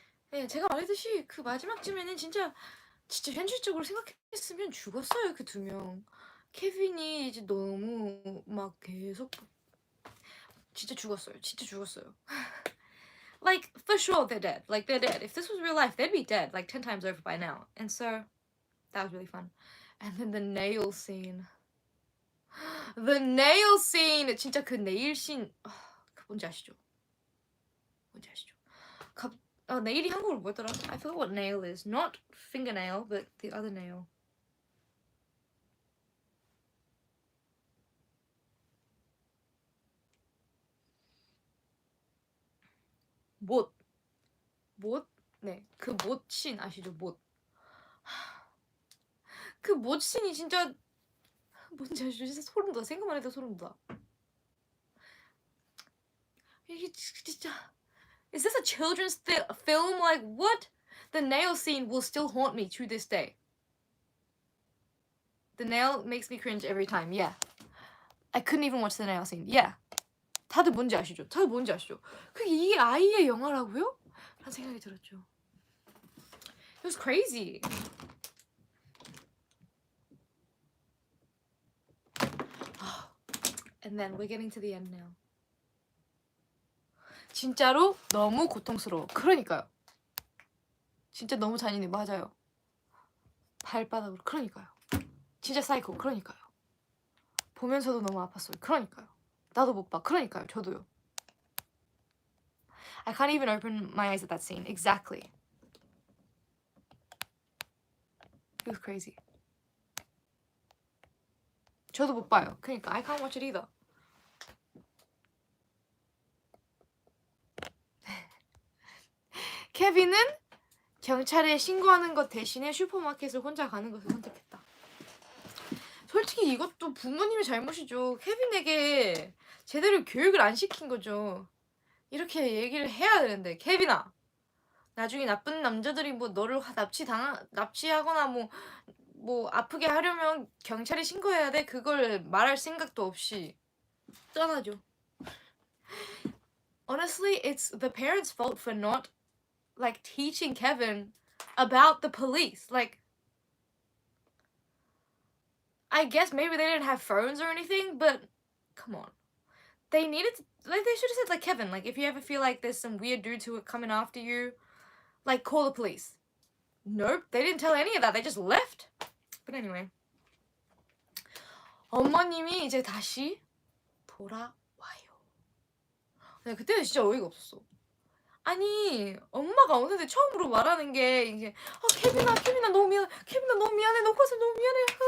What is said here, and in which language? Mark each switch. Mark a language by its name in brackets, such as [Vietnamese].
[Korean] 네, 제가 말했듯이 그 마지막쯤에는 진짜 현실적으로 생각했으면 죽었어요. 그 2명. 케빈이 이제 너무 막 계속 진짜 죽었어요. [English] Like for sure they're dead. Like they're dead. If this was real life, they'd be dead like 10 times over by now. And so that was really fun. And then the nail scene. The nail scene. [Korean] 진짜 그 네일 씬. 뭔지 아시죠? 네일이 한국어로 뭐였더라? [English] I forgot what nail is. Not fingernail, but the other nail. [Korean] 못. 네, 그 못씬 아시죠? 못. 그 못씬이 진짜 뭔지 아시죠? 진짜 소름 돋아. 생각만 해도 소름 돋아. 이게 진짜 [English] Is this a children's film? Like what? The nail scene will still haunt me to this day. The nail makes me cringe every time. Yeah. I couldn't even watch the nail scene. [Korean] Yeah. 다들 뭔지 아시죠? 그게 이게 아이의 영화라고요? 라는 생각이 들었죠. [English] It was crazy. And then we're getting to the end now. [Korean] 진짜로 너무 고통스러워. 그러니까요. 진짜 너무 잔인해. 맞아요. 발바닥으로. 그러니까요. 진짜 사이코. 그러니까요. 보면서도 너무 아팠어요. 그러니까요. 나도 못 봐. 그러니까요. 저도요. [English] I can't even open my eyes at that scene. Exactly. It was crazy. [Korean] 저도 못 봐요. 그러니까 [English] I can't watch it either. [Korean] 케빈은 경찰에 신고하는 것 대신에 슈퍼마켓을 혼자 가는 것을 선택했다. 솔직히 이것도 부모님의 잘못이죠. 케빈에게 제대로 교육을 안 시킨 거죠. 이렇게 얘기를 해야 되는데 케빈아, 나중에 나쁜 남자들이 뭐 너를 납치하거나 뭐 아프게 하려면 경찰에 신고해야 돼. 그걸 말할 생각도 없이 떠나죠. [English] Honestly, it's the parents' fault for not like teaching Kevin about the police. Like, I guess maybe they didn't have phones or anything, but come on. They needed to, like, they should have said, like, Kevin, like, if you ever feel like there's some weird dudes who are coming after you, like, call the police. Nope, they didn't tell any of that. They just left. But anyway. [Korean] 어머님이 이제 다시 돌아와요. 근데 그때는 진짜 어이가 없었어. 아니, 엄마가 어느새 처음으로 말하는 게 이제 케빈아 너무 미안해. 너 커서 너무 미안해.